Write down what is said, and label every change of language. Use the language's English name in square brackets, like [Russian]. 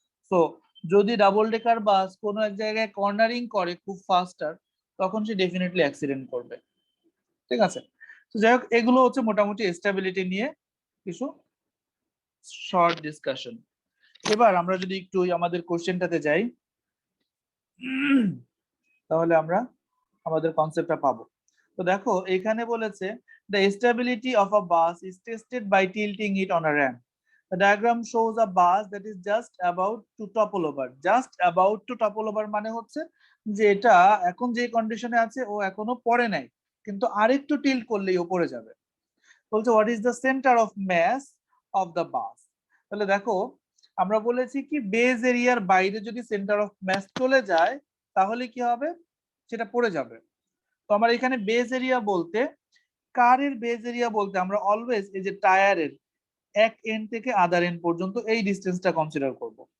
[Bangla] So যদি double decker বাস কোনো এক জায়গায় কর্নারিং করে খুব ফাস্টার, তখন সে ডেফিনেটলি অ্যাক্সিডেন্ট করবে। ঠিক আছে, তো যাই হোক, এগুলো হচ্ছে মোটামুটি স্টেবিলিটি নিয়ে কিছু শর্ট ডিসকাশন। এবার আমরা যদি একটু আমাদের কোশ্চেনটাতে যাই, তাহলে আমরা আমাদের কনসেপ্টটা পাবো। তো দেখো এখানে বলেছে [English] the stability of a bus is tested by tilting it on a ramp. The diagram shows a bus that is just about to topple over. Just about to topple over [Bangla] মানে হচ্ছে যে এটা এখন যে কন্ডিশনে আছে ও এখনো পড়ে নাই, কিন্তু আরেকটু টিল্ট করলেই ও পড়ে যাবে। বলছে [English] what is the center of mass of the bus. [Bangla] তাহলে দেখো আমরা বলেছি কি বেজ এরিয়ার বাইরে যদি সেন্টার অফ ম্যাস চলে যায় তাহলে কি হবে, সেটা পড়ে যাবে। তো আমার এখানে বেজ এরিয়া বলতে, কারের বেজ এরিয়া বলতে আমরা অলওয়েজ এই যে টায়ারের এক এন্ড থেকে আদার এন্ড পর্যন্ত এই ডিসটেন্সটা কনসিডার করব।